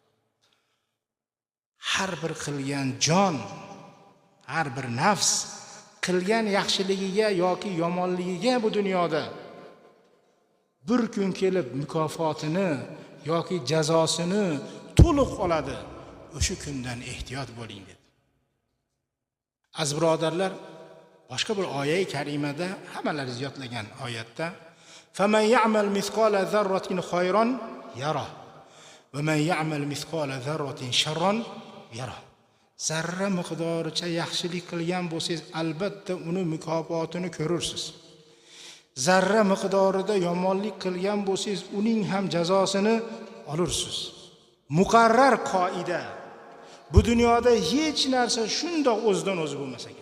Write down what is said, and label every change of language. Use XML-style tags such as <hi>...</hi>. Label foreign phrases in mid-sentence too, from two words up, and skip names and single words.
<uz>Har bir qilgan jon, har bir nafs qilgan yaxshiligiga yoki yomonligiga bu dunyoda bir kun kelib mukofotini yoki jazosini to'liq oladi. O'sha kundan ehtiyot bo'ling dedi. Aziz birodarlar, boshqa bir oyat-i karimada hammalaringiz yodlagan oyatda</uz> <ar>"فمن يعمل مثقال ذرة خيرا يره ومن يعمل مثقال ذرة شرا يره."</ar> <uz>Zarra miqdoricha yaxshilik qilgan bo'lsangiz, albatta uni mukofotini ko'rursiz. Zarra miqdorida yomonlik qilgan bo'lsangiz, uning ham jazosini olursiz. Muqarrar qoida. Bu dunyoda hech narsa shundoq o'zidan o'zi bo'lmas ekan.</uz>